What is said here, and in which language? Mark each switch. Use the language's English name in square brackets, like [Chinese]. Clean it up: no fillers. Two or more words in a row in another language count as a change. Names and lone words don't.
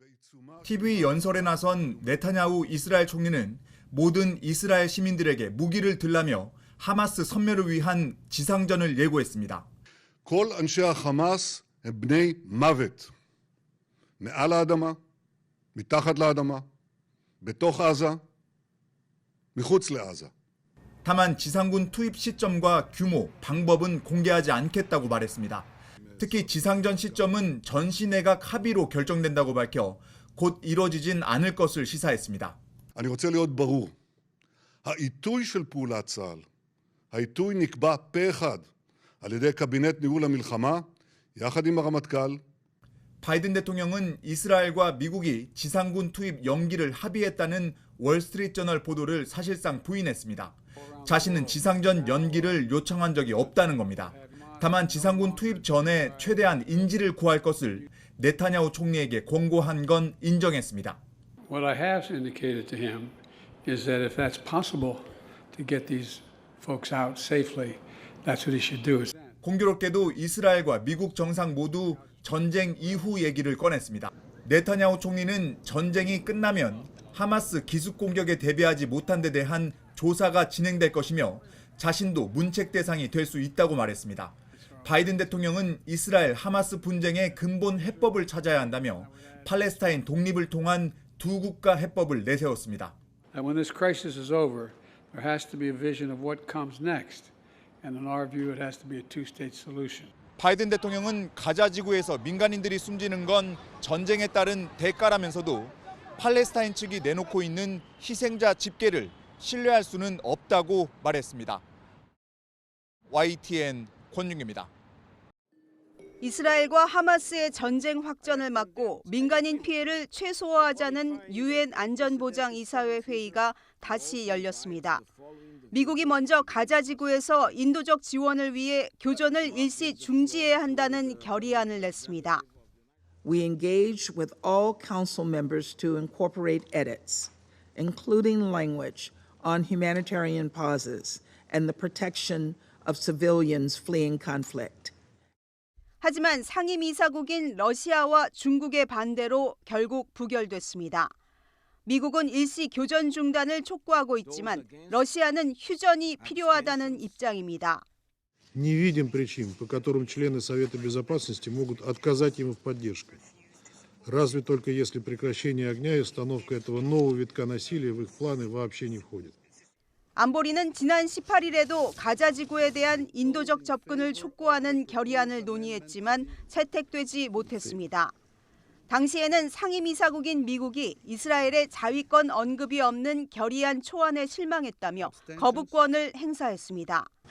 [Korean] TV 연설에 나선 네타냐후 이스라엘 총리는 모든 이스라엘 시민들에게 무기를 들라며 하마스 섬멸을 위한 지상전을 예고했습니다. [Hebrew] כל אנשי החמאס הם בני מוות. מעל האדמה, מתחת לאדמה, בתוך עזה, מחוץ לעזה. [Korean] 다만 지상군 투입 시점과 규모, 방법은 공개하지 않겠다고 말했습니다. 특히 지상전 시점은 전시 내각 합의로 결정된다고 밝혀 곧 이뤄지진 않을 것을 시사했습니다. [Hebrew] אני רוצה להיות ברור. העיתוי של פעולת צה"ל, העיתוי נקבע פה אחד על ידי קבינט ניהול המלחמה, יחד עם הרמטכ"ל. [Korean] 바이든 대통령은 이스라엘과 미국이 지상군 투입 연기를 합의했다는 월스트리트저널 보도를 사실상 부인했습니다. 자신은 지상전 연기를 요청한 적이 없다는 겁니다. 다만 지상군 투입 전에 최대한 인지를 구할 것을 네타냐후 총리에게 권고한 건 인정했습니다. [English] What I have indicated to him is that if that's possible to get these folks out safely, that's what he should do. [Korean] 공교롭게도 이스라엘과 미국 정상 모두 전쟁 이후 얘기를 꺼냈습니다. 네타냐후 총리는 전쟁이 끝나면 하마스 기습 공격에 대비하지 못한 데 대한 조사가 진행될 것이며 자신도 문책 대상이 될 수 있다고 말했습니다. 바이든 대통령은 이스라엘 하마스 분쟁의 근본 해법을 찾아야 한다며 팔레스타인 독립을 통한 두 국가 해법을 내세웠습니다. [English] When this crisis is over, there has to be a vision of what comes next. And in our view, it has to be a two-state solution. [Korean] 바이든 대통령은 가자 지구에서 민간인들이 숨지는 건 전쟁에 따른 대가라면서도 팔레스타인 측이 내놓고 있는 희생자 집계를 신뢰할 수는 없다고 말했습니다. YTN 권윤기입니다. 이스라엘과 하마스의 전쟁 확전을 막고 민간인 피해를 최소화하자는 유엔 안전보장이사회 회의가 다시 열렸습니다. 미국이 먼저 가자 지구에서 인도적 지원을 위해 교전을 일시 중지해야 한다는 결의안을 냈습니다. [English] We engaged with all council members to incorporate edits, including language on humanitarian pauses and the protection of civilians fleeing conflict. [Korean] 하지만 상임이사국인 러시아와 중국의 반대로 결국 부결됐습니다. 미국은 일시 교전 중단을 촉구하고 있지만 러시아는 휴전이 필요하다는 입장입니다. [Russian] Не видим причин, по которым члены Совета Безопасности могут отказать ему в поддержке. Разве только если прекращение огня и остановка этого нового витка насилия в их планы вообще не входит. [Korean] 안보리는 지난 18일에도 가자 지구에 대한 인도적 접근을 촉구하는 결의안을 논의했지만 채택되지 못했습니다. 당시에는 상임이사국인 미국이 이스라엘의 자위권 언급이 없는 결의안 초안에 실망했다며 거부권을 행사했습니다.